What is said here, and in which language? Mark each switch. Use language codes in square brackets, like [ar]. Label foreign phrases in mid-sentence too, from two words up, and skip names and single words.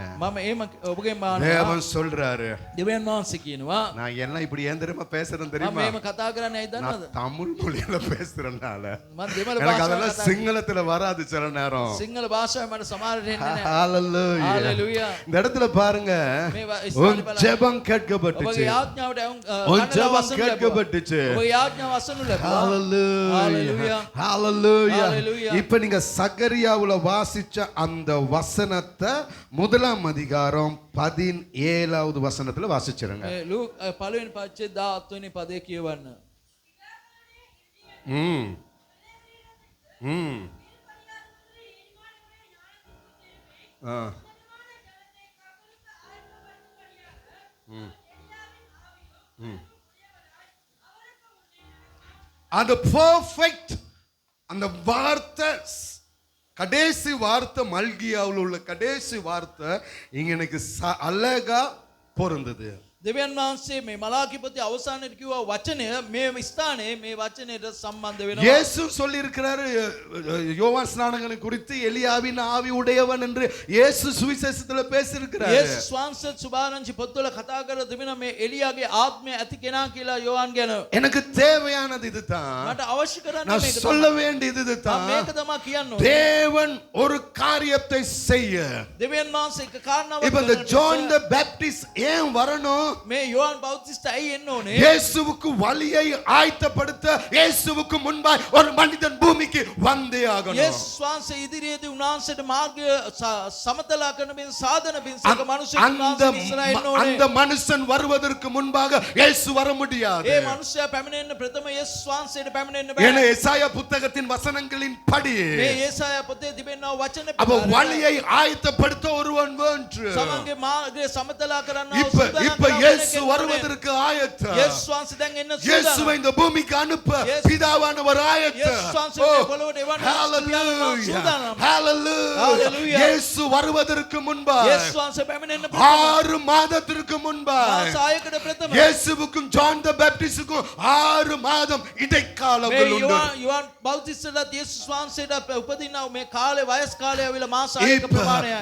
[si] මම එහෙම ඔබගෙන් මානවා. [ta] தேவன் சொல்றாரு. [si] දෙවියන් වහන්සේ කියනවා. [ta] நான் எல்லாம் இப்படி ஏன் தெரியுமா பேசுறேன் [si] මම [ta] தெரியுமா? [si] එහෙම කතා කරන්නේ ඇයි දන්නවද? [ta] நான் தமிழ் மொழியில பேசுறதுனால [si] මම දෙමළ [ta] எனக்கு [si] භාෂාවෙන් [ta] அதெல்லாம் [si] කතා [ta] சிங்களத்துல வராது சில நேரம். [si] සිංහල භාෂාවෙන් මට සමහරට එන්නේ නැහැ. [ta] ஹalleluya. [si] හalleluya. [ta] இந்த இடத்துல பாருங்க [si] මේ [ta] உன் ஜெபம் கேட்கப்பட்டுச்சு. [si] ඔබගේ යාඥාවට [ta] உன் ஜெபம் கேட்கப்பட்டுச்சு. [si] ඔබගේ යාඥාව අසනු ලැබුවා. [ta] ஹalleluya. ஹalleluya. இப்ப நீங்க சகரியாவுல வாசிச்ச அந்த வசனத்தை 1ஆம் அதிகாரம் 17வது வசனத்துல வாசிச்சிருங்க. [si] මේ ලූක් පළවෙනි පරිච්ඡේදය 17 වෙනි පදේ කියවන්න. [ta] ம் ம் ஆ ம் ம் அந்த பெர்ஃபெக்ட் அந்த வார்த்தை கடைசி வார்த்தை மல்கியாவில் உள்ள கடைசி வார்த்தை இங்க எனக்கு அழகா பொருந்தது. [si] දෙවියන් වහන්සේ මේ මලාකිපති අවසානයේ කිව්වා වචනය මේ ස්ථානයේ මේ වචනයට සම්බන්ධ වෙනවා. [ta] இயேசு சொல்லி இருக்கிறாரு யோவான் ஸ்நானகனை குறித்து எலியாவின் ஆவி உடையவன் என்று இயேசு சுவிசேஷத்துல பேசி இருக்கிறாரு. [si] යේසුස් වහන්සේ සුභාරංචි පොත්වල කතා කර තිබෙන මේ එලියාගේ ආත්මය ඇති කෙනා කියලා යෝහන් ගැන. [ta] எனக்கு தேவையானது இதுதான். [si] මට අවශ්‍ය කරන්නේ [ta] நான் [si] මේක [ta] சொல்ல [si] තමයි. [ta] வேண்டியது இதுதான். [si] මේක තමයි කියන්න ඕනේ. [ta] தேவன் ஒரு காரியத்தை செய்ய. [si] දෙවියන් වහන්සේ එක කාරණාවක් [ta] இப்ப இந்த ஜான் தி பேப்டிஸ்ட் ஏன் வரணும்? [si] මේ යෝහන් බෞතිස්ත ඇයි එන්න ඕනේ? [ta] இயேசுவுக்கு வழியை ஆயத்தப்படுத்த இயேசுவுக்கு முன்பாய் ஒரு மனிதன் பூமிக்கு வந்தே ஆகணும். [si] යේසුස් වහන්සේ ඉදිරියේදී උන්වහන්සේට මාර්ගය සමතලා කරන මේ සාධන පිණිස මනුෂ්‍යයෙක් උන්වහන්සේ ඉස්සරහ එන්න ඕනේ. [ta] அந்த மனுஷன் வருவதற்கு முன்பாக இயேசு வர முடியாது. [si] ඒ මනුෂ්‍යයා පැමිණෙන්න ප්‍රථම යේසුස් වහන්සේට පැමිණෙන්න බෑ. [ta] ஏன்னா எசாயா புத்தகத்தின் வசனங்களின் படி [si] මේ యేසායා පොතේ තිබෙනා වචන [ta] அப்ப வழியை ஆயத்தப்படுத்த ஒருவன் வேண்டும். [si] සමන්ගේ මාර්ගය සමතලා කරන්න [ta] இப்ப இயேசு வருவதற்கு ஆயத்தம். [si] යේසුස් වහන්සේ දැන් එන්න [ta] இயேசுவை இந்த பூமிக்கு அனுப்ப பிதாவானவர் ஆயத்தம். [si] යේසුස් වහන්සේ මේ පොළොවට එවන්න [ta] ஹalleluya. இயேசு வருவதற்கு முன்பாக [si] යේසුස් වහන්සේ පැමිණෙන්න [ta] 6 மாதத்திற்கு முன்பாக [si] මාස 6කට ප්‍රථම [ta] இயேசுவுக்கும் ஜான் தி பேப்டிஸ்டுக்கும் 6 மாதம் இடைக்காலங்கள் உண்டு. [si] යෝහන් බෞතිස්තට යේසුස් වහන්සේට උපදිනා මේ කාලේ වයස් කාලය ඇවිල්ලා මාස 6ක ප්‍රමාණයයි.